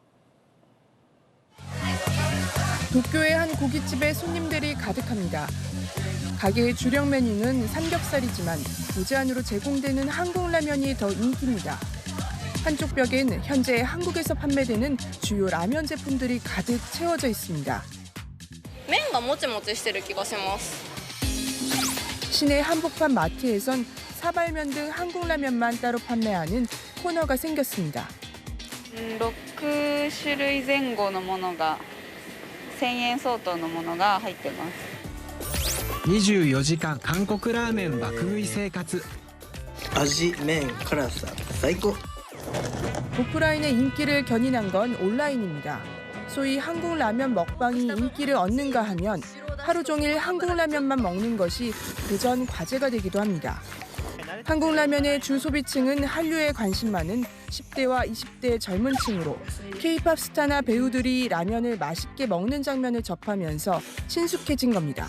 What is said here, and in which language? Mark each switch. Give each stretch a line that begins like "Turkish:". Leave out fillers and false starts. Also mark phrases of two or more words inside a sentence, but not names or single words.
Korean: 도쿄의 한 고깃집에 손님들이 가득합니다. 가게의 주력 메뉴는 삼겹살이지만 무제한으로 제공되는 한국 라면이 더 인기입니다. 한쪽 벽엔 현재 한국에서 판매되는 주요 라면 제품들이 가득 채워져 있습니다.
Japanese: 麺がもちもちしてる気がします。
Korean: 시내 한복판 마트에선 사발면 등 한국 라면만 따로 판매하는 코너가 생겼습니다.
Japanese: 6 種類前後のものが1000円相当のものが入ってます。 24時間韓国ラーメン爆食い生活。味、麺、辛さ、最高。
Korean: 오프라인의 인기를 견인한 건 온라인입니다. 소위 한국 라면 먹방이 인기를 얻는가 하면 하루 종일 한국 라면만 먹는 것이 도전 과제가 되기도 합니다. 한국 라면의 주 소비층은 한류에 관심 많은 10대와 20대 젊은 층으로 K-팝 스타나 배우들이 라면을 맛있게 먹는 장면을 접하면서 친숙해진 겁니다.